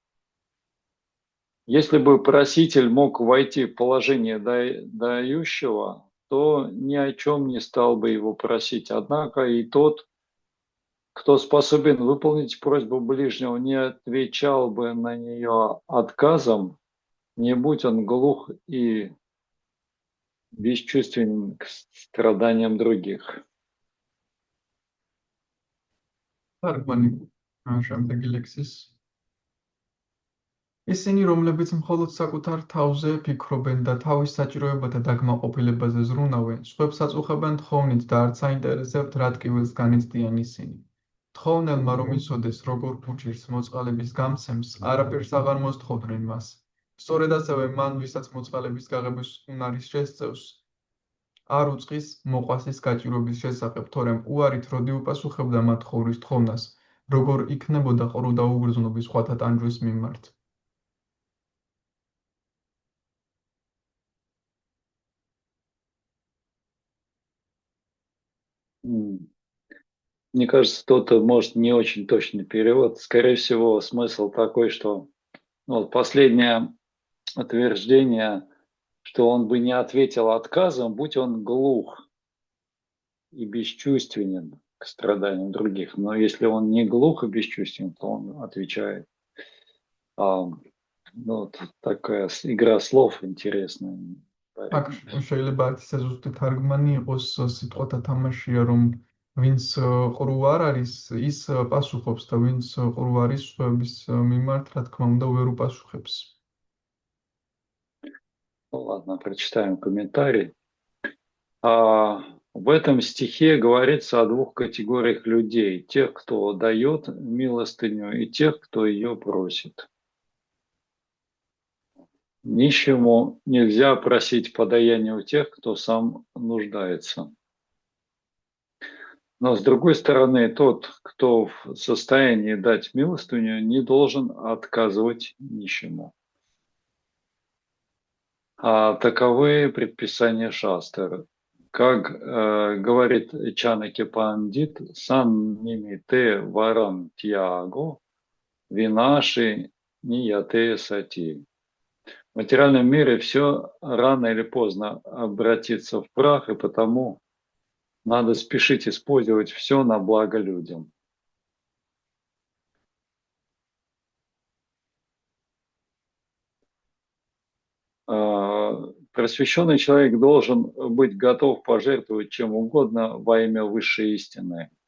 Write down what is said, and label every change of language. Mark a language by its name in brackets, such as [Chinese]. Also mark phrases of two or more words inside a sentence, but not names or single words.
[Russian] Если бы проситель мог войти в положение дающего, то ни о чем не стал бы его просить. Однако и тот, кто способен выполнить просьбу ближнего, не отвечал бы на нее отказом, не будь он глух и бесчувственен к страданиям других. [Georgian] თარგმანი შემდეგი ლექსის. ისინი, რომლებიც მხოლოდ საკუთარ თავზე ფიქრობენ და თავის საჭიროებათა დაკმაყოფილებაზე ზრუნავენ, სხვებს აწუხებენ თხოვნით და არც აინტერესებთ, რა ტკივილს განიცდიან ისინი. თხოვნელმა რომ იცოდეს, როგორ უჭირს მოწყალების გამცემს, არაფერს აღარ მოსთხოვდნენ მას. სწორედ ასევე მან, ვისაც მოწყალების გაღების უნარის შესწევს, არ უწყის მოყვასის გაჭირვების შესახებ, თორემ უარით როდი უპასუხებდა მათ ხოვრის თხოვნას, როგორ იქნებოდა ყრუ და უგრძნობი სხვათა ტანჯვის მიმართ. [Russian] Мне кажется, тут может не очень точный перевод. Скорее всего, смысл такой, что последнее утверждение, что он бы не ответил отказом, будь он глух и бесчувственен к страданиям других. Но если он не глух и бесчувственен, то он отвечает. Такая игра слов интересная. [Georgian] აქ შეიძლება არც ისე ზუსტი თარგმანი იყოს, სიტყვათა თამაშია, რომ ვინც ყრუ არ არის, ის პასუხობს და ვინც ყრუ არის სხვების მიმართ, რა თქმა უნდა, ვერ უპასუხებს. [Russian] Ну ладно, прочитаем комментарий. В этом стихе говорится о двух категориях людей: тех, кто дает милостыню, и тех, кто ее просит. Нищему нельзя просить подаяния у тех, кто сам нуждается. Но, с другой стороны, тот, кто в состоянии дать милостыню, не должен отказывать нищему. Таковы предписания шастр. Как говорит Чанаки Пандит, [Sanskrit] सन्निमित्ते वरं त्यागो विनाशे नियते सति. [Russian] В материальном мире все рано или поздно обратится в прах, и потому надо спешить использовать все на благо людям. Просвещенный человек должен быть готов пожертвовать чем угодно во имя высшей истины.